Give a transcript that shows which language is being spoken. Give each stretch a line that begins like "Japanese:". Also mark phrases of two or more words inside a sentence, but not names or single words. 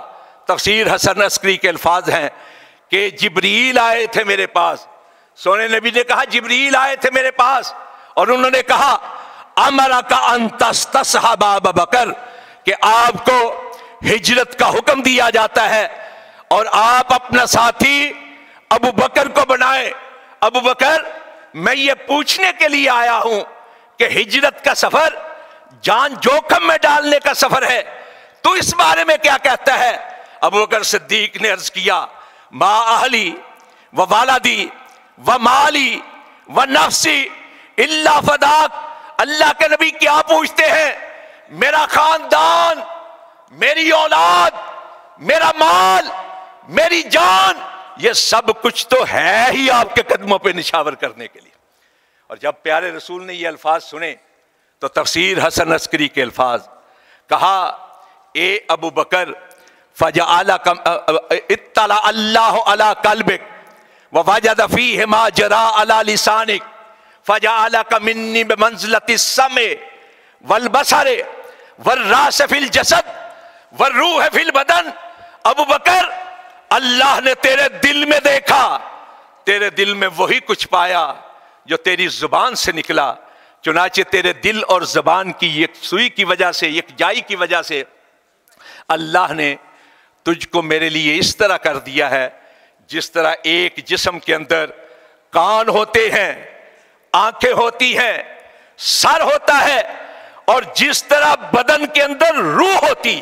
Urdu: تفسیر حسن عسکری کے الفاظ ہیں کہ جبریل آئے تھے میرے پاس، سونے نبی نے کہا جبریل آئے تھے میرے پاس، اور انہوں نے کہا
Arabic: امرک ان تستصحب ابا بکر،
Urdu: کہ آپ کو ہجرت کا حکم دیا جاتا ہے اور آپ اپنا ساتھی ابو بکر کو بنائیں۔ ابو بکر، میں یہ پوچھنے کے لیے آیا ہوں کہ ہجرت کا سفر جان جوخم میں ڈالنے کا سفر ہے، تو اس بارے میں کیا کہتا ہے؟ ابو بکر صدیق نے عرض کیا
Arabic: ما اہلی و والدی و مالی و نفسی الا فداک۔
Urdu: اللہ کے نبی کیا پوچھتے ہیں؟ میرا خاندان، میری اولاد، میرا مال، میری جان، یہ سب کچھ تو ہے ہی آپ کے قدموں پہ نشاور کرنے کے لیے۔ اور جب پیارے رسول نے یہ الفاظ سنے تو تفسیر حسن عسکری کے الفاظ کہا اے ابو بکر
Arabic: اطلع اللہ علی قلبک ووجد فیہ ما جرا علی لسانک فجعلک منی بمنزلۃ السمع والبصر والراس فی الجسد والروح فی البدن۔
Urdu: ابو بکر، اللہ نے تیرے دل میں دیکھا، تیرے دل میں وہی کچھ پایا جو تیری زبان سے نکلا، چنانچہ تیرے دل اور زبان کی یکسوئی کی وجہ سے، یکجائی کی وجہ سے اللہ نے تجھ کو میرے لیے اس طرح کر دیا ہے جس طرح ایک جسم کے اندر کان ہوتے ہیں، آنکھیں ہوتی ہیں، سر ہوتا ہے، اور جس طرح بدن کے اندر روح ہوتی۔